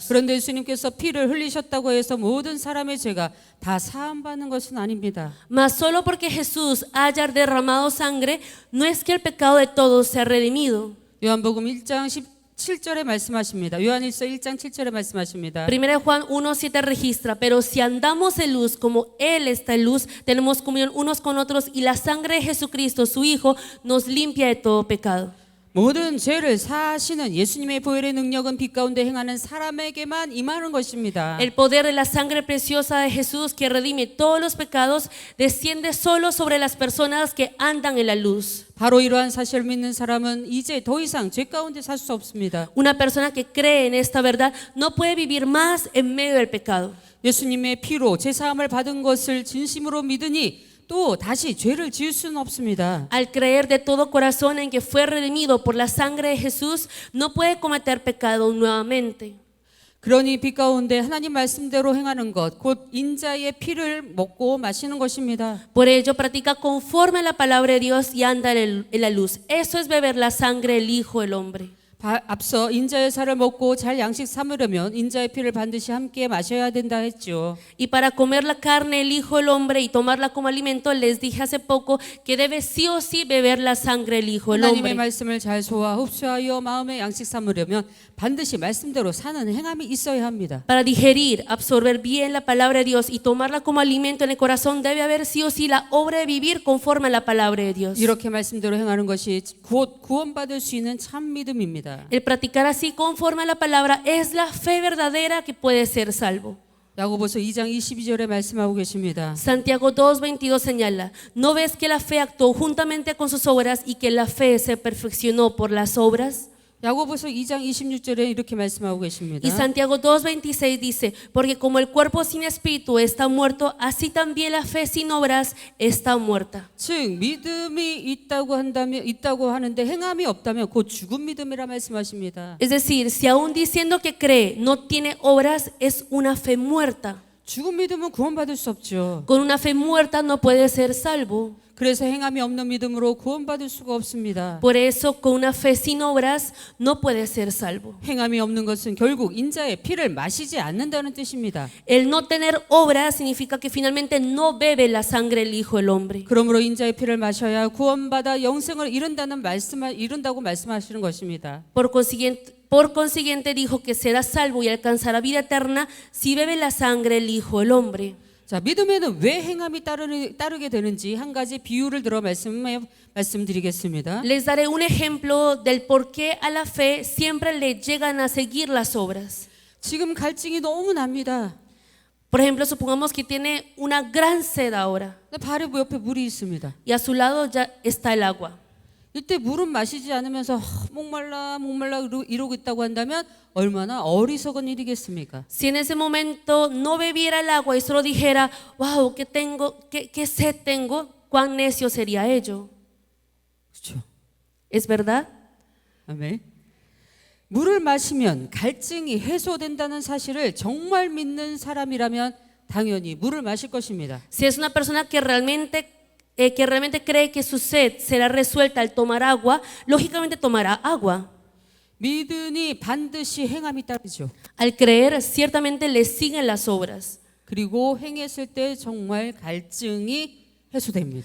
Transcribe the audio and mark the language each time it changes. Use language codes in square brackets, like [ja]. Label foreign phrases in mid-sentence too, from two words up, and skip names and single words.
[ko] 그런데 예수님께서 피를 흘리셨다고 해서 모든 사람의 죄가 다 사함받는 것은 아닙니다. [es] Mas solo porque Jesús haya derramado sangre, no es que el pecado de todos sea redimido. [ko] 요한복음 1장 17절에 말씀하십니다. 요한일서 1장 7절에 말씀하십니다. [es] 1 Juan 1:7 registra, pero si andamos en luz como Él está en luz, tenemos comunión unos con otros y la sangre de Jesucristo, su Hijo, nos limpia de todo pecado. [ko] 모든 죄를 사하시는 예수님의 보혈의 능력은 빛 가운데 행하는 사람에게만 임하는 것입니다. [es] El poder de la sangre preciosa de Jesús que redime todos los pecados desciende solo sobre las personas que andan en la luz. [ko] 바로 이러한 사실을 믿는 사람은 이제 더 이상 죄 가운데 살 수 없습니다. [es] Una persona que cree en esta verdad no puede vivir más en medio del pecado. [ko] 예수님의 피로 죄 사함을 받은 것을 진심으로 믿으니 또 다시 죄를 지을 수는 없습니다. [es] Al creer de todo corazón en que fue redimido por la sangre de Jesús, no puede cometer pecado nuevamente. [ko] 그러니 빛 가운데 하나님 말씀대로 행하는 것, 곧 인자의 피를 먹고 마시는 것입니다. [es] Por ello practica conforme a la palabra de Dios y anda en la luz. Eso es beber la sangre del Hijo del Hombre. [ko] 앞서 인자의 살을 먹고 잘 양식 삼으려면 인자의 피를 반드시 함께 마셔야 된다 했죠. [es] Y para comer la carne, el Hijo del Hombre, y tomarla como alimento, les dije hace poco que debe sí o sí beber la sangre del Hijo del [ko] 하나님의 [es] Hombre. [ko] 말씀을 잘 소화 흡수하여 마음의 양식 삼으려면 반드시 말씀대로 사는 행함이 있어야 합니다. [es] Para digerir, absorber bien la palabra de Dios y tomarla como alimento en el corazón, debe haber sí o sí la obra de vivir conforme a la palabra de Dios. [ko] 이렇게 말씀대로 행하는 것이 곧 구원받을 수 있는 참 믿음입니다. [es] El practicar así conforme a la palabra es la fe verdadera que puede ser salvo. [ko] 야고보서 2장 22절에 말씀하고 계십니다. [es] Santiago 2:22 señala: ¿No ves que la fe actuó juntamente con sus obras y que la fe se perfeccionó por las obras? [ko] 야고보서 2장 26절에 이렇게 말씀하고 계십니다. [es] Y Santiago 2:26 dice: Porque como el cuerpo sin espíritu está muerto, así también la fe sin obras está muerta. [ko] 즉 믿음이 있다고 하는데 행함이 없다면 곧 죽은 믿음이라 말씀하십니다. [es] Es decir, si aún diciendo que cree no tiene obras, es una fe muerta. [ko] 죽은 믿음은 구원받을 수 없죠. [es] Con una fe muerta no puede ser salvo. [ko] 그래서 행함이 없는 믿음으로 구원받을 수가 없습니다. [es] Por eso, con una fe sin obras no puede ser salvo. [ko] 행함이 없는 것은 결국 인자의 피를 마시지 않는다는 뜻입니다. [es] El no tener obras significa que finalmente no bebe la sangre del Hijo del Hombre. [ko] 그러므로 인자의 피를 마셔야 구원받아 영생을 이룬다고 말씀하시는 것입니다. [es] Por consiguiente dijo que será salvo y alcanzará vida eterna si bebe la sangre del Hijo del Hombre. [ko] 자, 믿음에는 왜 행함이 따르게 되는지 한 가지 비유를 들어 말씀드리겠습니다. [es] Les daré un ejemplo del por qué a la fe siempre le llegan a seguir las obras. [ko] 지금 갈증이 너무 납니다. [es] Por ejemplo, supongamos que tiene una gran sed ahora [ko] 근데 바로 옆에 물이 있습니다. [es] y a su lado ya está el agua. [ko] 이때 물은 마시지 않으면서 목말라 이러고 있다고 한다면 얼마나 어리석은 일이겠습니까? [es] Si en ese momento no bebiera el agua y solo dijera: wow, qué sed tengo, cuán necio sería ello. [ko] 그렇죠. [es] ¿Es verdad? [ko] 아멘. 물을 마시면 갈증이 해소된다는 사실을 정말 믿는 사람이라면 당연히 물을 마실 것입니다. [es] Si es una persona que realmente cree que su sed será resuelta al tomar agua, lógicamente tomará agua. [ko] 믿으니 반드시 행함이 따르죠. [es] Al creer, ciertamente le siguen las obras. [ko] 그리고 행했을 때 정말 갈증이 해소됩니다.